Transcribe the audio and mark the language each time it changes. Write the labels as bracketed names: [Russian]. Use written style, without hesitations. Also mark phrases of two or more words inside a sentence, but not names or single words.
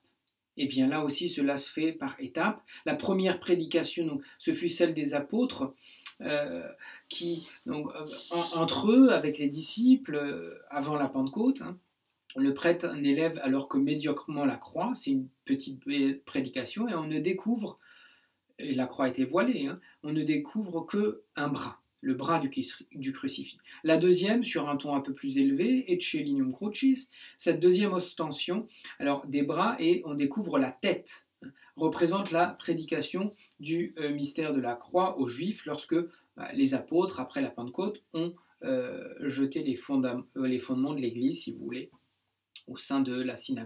[French] Et bien là aussi, cela se fait par étapes. La première prédication, donc, ce fut celle des apôtres, qui, donc, entre eux, avec les disciples, avant la Pentecôte, le prêtre n'élève alors que médiocrement la croix, c'est une petite prédication, et on ne découvre, et la croix était voilée, on ne découvre qu'un bras, le bras du crucifix. La deuxième, sur un ton un peu plus élevé, [Latin] Ecce lignum crucis, [French] cette deuxième ostension, alors des bras, et on découvre la tête, représente la prédication du mystère de la croix aux Juifs lorsque les apôtres, après la Pentecôte, ont jeté les fondements de l'Église, si vous voulez, au sein de la synagogue.